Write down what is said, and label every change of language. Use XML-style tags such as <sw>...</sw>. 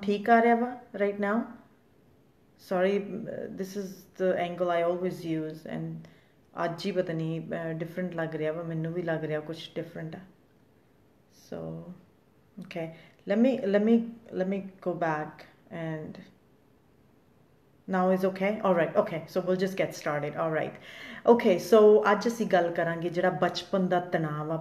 <pa>ਠੀਕ ਆ ਰਿਹਾ ਵਾ</pa> <en>right now? Sorry, this is the angle I always use and</en> <pa>ਅੱਜ ਹੀ ਪਤਾ ਨਹੀਂ different ਲੱਗ ਰਿਹਾ ਵਾ, ਮੈਨੂੰ ਵੀ ਲੱਗ ਰਿਹਾ ਕੁਝ different ਆ।</pa> <en>So okay, let me go back and now is okay. All right. Okay, so we'll just get started. All right. Okay, so</en> <pa>ਅੱਜ ਅਸੀਂ ਗੱਲ ਕਰਾਂਗੇ ਜਿਹੜਾ ਬਚਪਨ ਦਾ ਤਣਾਅ ਵਾ।</pa>